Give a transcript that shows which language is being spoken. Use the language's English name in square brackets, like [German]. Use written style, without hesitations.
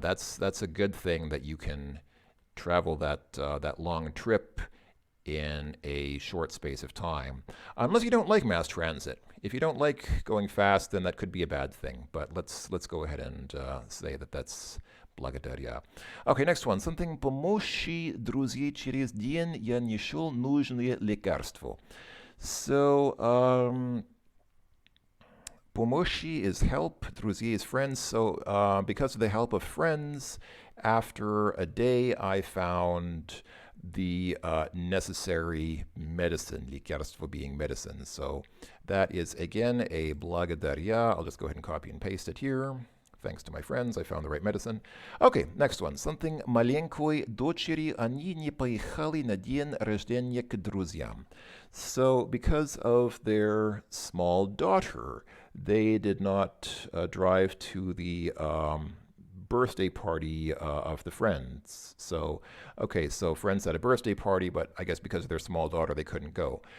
[English] That's a good thing that you can travel that long trip in a short space of time. Unless you don't like mass transit. If you don't like going fast, then that could be a bad thing. But let's go ahead and say that that's благодаря. Okay, next one. [Russian] Something помощи друзей через день я не шел нужное лекарство. [English] So, помощи is help, друзей is friends. So, because of the help of friends, after a day, I found the necessary medicine, лекарство being medicine. So that is, again, a благодаря. I'll just go ahead and copy and paste it here. Thanks to my friends, I found the right medicine. Okay, next one. [Russian] Something маленькой дочери они не поехали на день рождения к друзьям. [English] So because of their small daughter, they did not drive to the birthday party of the friends. So, okay, so friends had a birthday party, but I guess because of their small daughter, they couldn't go.